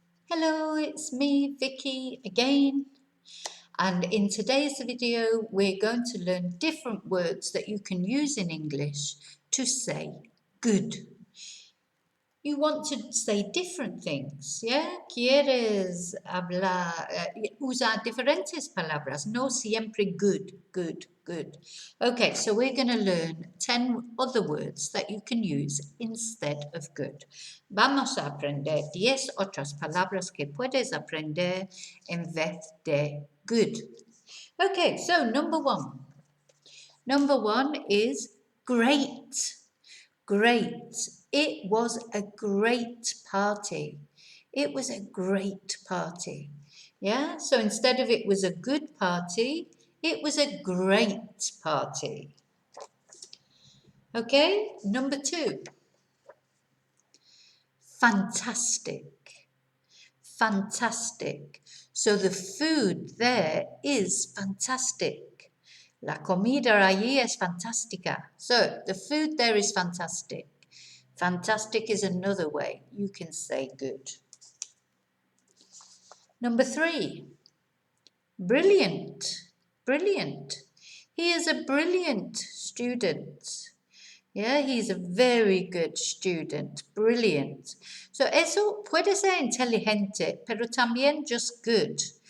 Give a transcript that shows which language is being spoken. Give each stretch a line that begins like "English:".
English: Hello, it's me, Vicky, again. And in today's video, we're going to learn different words that you can use in English to say good. You want to say different things, ¿yeah?
Spanish: Quieres hablar, usar diferentes palabras, no siempre good.
English: Okay, so we're going to learn 10 other words that you can use instead of good.
Spanish: Vamos a aprender 10 otras palabras que puedes aprender en vez de good.
English: Okay, so number one. Number one is great. Great. It was a great party. It was a great party. Yeah, so instead of it was a good party, it was a great party. Okay, number two. Fantastic. Fantastic. So the food there is fantastic.
Spanish: La comida allí es fantástica.
English: So the food there is fantastic. Fantastic is another way you can say good. Number three, brilliant. Brilliant. He is a brilliant student. Yeah, he's a very good student. Brilliant.
Spanish: So eso puede ser inteligente, pero también
English: just good.